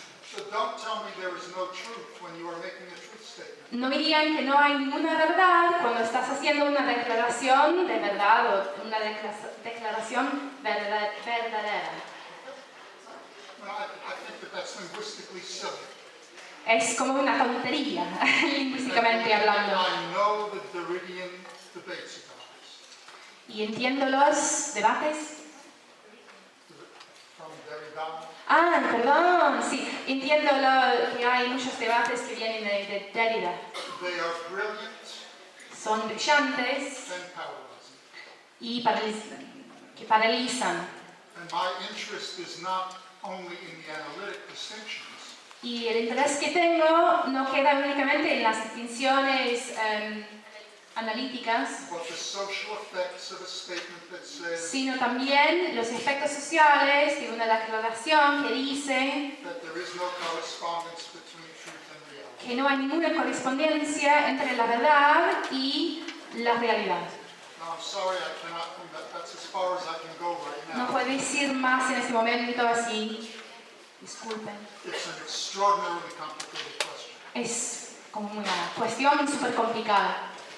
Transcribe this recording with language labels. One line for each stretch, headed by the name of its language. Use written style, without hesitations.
English: So don't tell me there is no truth when you are making a truth statement.
Spanish: No me digan que no hay ninguna verdad cuando estás haciendo una declaración de verdad o una declaración verdadera.
English: Well, I think that that's linguistically silly.
Spanish: Es como una tontería, lingüísticamente hablando.
English: I know the Derridian debates about this.
Spanish: Y entiendo los debates.
English: From Derrida.
Spanish: Perdón, sí, entiendo que hay muchos debates que vienen de Derrida.
English: They are brilliant
Spanish: Son brillantes
English: and powerless.
Spanish: y que paralizan.
English: And my interest is not only in the analytic distinctions,
Spanish: Y el interés que tengo no queda únicamente en las distinciones analíticas,
English: but the social effects of a statement that says
Spanish: sino también los efectos sociales de una declaración que dice
English: that there is no correspondence between truth and reality.
Spanish: que no hay ninguna correspondencia entre la verdad y la realidad.
English: Now, I'm sorry I cannot, that's as far as I can go right
Spanish: No
English: now.
Spanish: puedo decir más en este momento, así, disculpen.
English: It's an extraordinarily complicated question.
Spanish: Es como una cuestión súper complicada.